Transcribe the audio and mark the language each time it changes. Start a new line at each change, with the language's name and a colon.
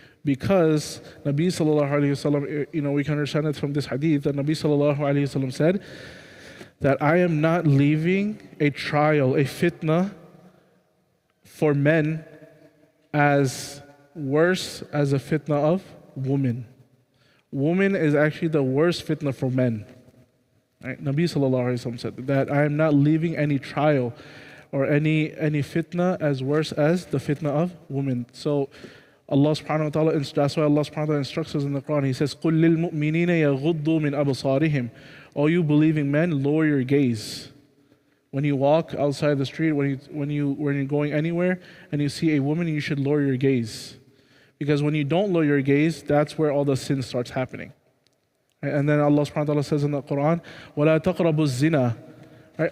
English: Because Nabi sallallahu alayhi wasallam, we can understand it from this hadith, that Nabi sallallahu alayhi wasallam said that I am not leaving a trial, a fitna for men as worse as a fitna of women. Woman is actually the worst fitna for men. Right? Nabi sallallahu alayhi wasallam said that I am not leaving any trial or any fitna as worse as the fitna of women. So Allah subhanahu wa ta'ala, that's why Allah subhanahu wa ta'ala instructs us in the Quran. He says,
Arabic: قُلْ لِلْمُؤْمِنِينَ يَغُضُّوا مِنْ أَبْصَارِهِمْ.
English: All you believing men, lower your gaze. When you walk outside the street, when you're going anywhere and you see a woman, you should lower your gaze. Because when you don't lower your gaze, that's where all the sin starts happening. And then Allah subhanahu wa ta'ala says in the Quran,
Arabic: وَلَا تَقْرَبُوا الزِّنَا.
English: Right?